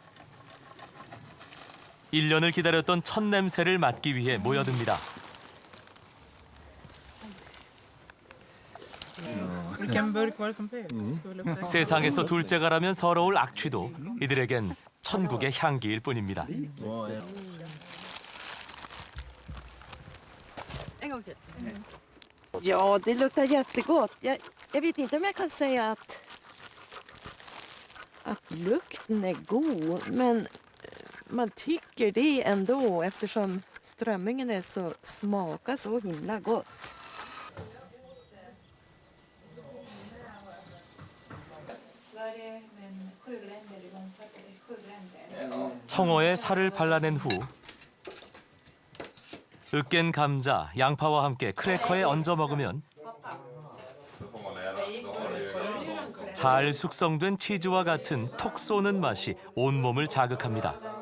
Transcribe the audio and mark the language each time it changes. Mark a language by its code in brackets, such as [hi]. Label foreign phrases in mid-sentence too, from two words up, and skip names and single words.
[ko] 1년을 기다렸던 첫 냄새를 맡기 위해 모여듭니다. 세상에서 둘째가라면 서러울 악취도 이들에겐 천국의 향기일 뿐입니다. [sv] Ja, det luktar jättegott. Jag vet inte om jag kan säga att lukten är god, men man tycker det ändå eftersom strömmingen är smakar så himla gott. [ko] 청어에 살을 발라낸 후 으깬 감자, 양파와 함께 크래커에 얹어 먹으면 잘 숙성된 치즈와 같은 톡 쏘는 맛이 온몸을 자극합니다.